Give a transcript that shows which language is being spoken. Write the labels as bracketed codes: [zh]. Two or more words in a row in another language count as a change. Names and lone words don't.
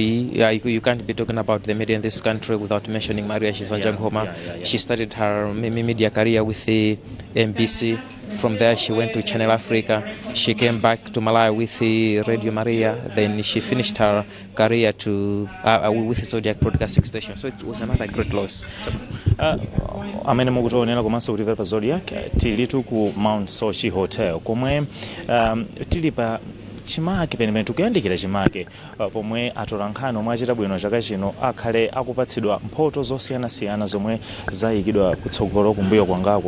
[en] You can't be talking about the media in this country without mentioning Maria Chisanjangoma. She started her media career with the MBC. From there, she went to Channel Africa. She came back to Malawi with the Radio Maria. Then she finished her career with the Zodiac Broadcasting Station. So it was another great loss. [ny] Amene mukutionera komanso kutimvera pa Zodiac tilitu ku Mount Sochi Hotel komwe tili pa chimake pamene tikuyandikira chimake pomwe atolankhani omwe achita bwino chaka chino akhale akupatsidwa mphoto zosiyanasiyana zomwe zayikidwa kutsogolo kumbuyo kwangako.